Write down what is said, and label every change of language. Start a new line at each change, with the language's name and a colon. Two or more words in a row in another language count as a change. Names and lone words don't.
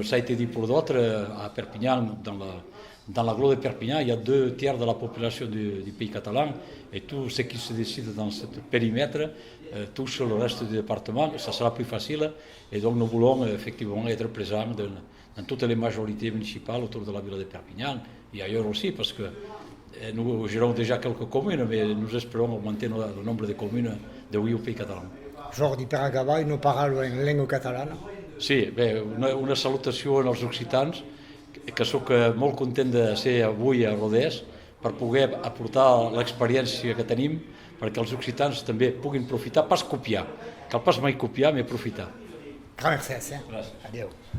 French: ça a été dit pour d'autres, à Perpignan, dans l'agglo de Perpignan, il y a 2/3 de la population du pays catalan et tout ce qui se décide dans ce périmètre touche le reste du département, ça sera plus facile et donc nous voulons effectivement être présents dans toutes les majorités municipales autour de la ville de Perpignan et ailleurs aussi parce que nous gérons déjà quelques communes mais nous espérons augmenter le nombre de communes de Oui au pays catalan.
Catalan: Jordi, per acabar, no parlo en llengua catalana. Sí, bé, una salutació als occitans, que sóc molt content de ser avui a Rodès per poder aportar l'experiència que tenim perquè els occitans també puguin profitar,
Occitan: pas copiar, cal pas mai copiar, mais aprofitar. Grand merci.
Catalan: Gràcies. Adéu.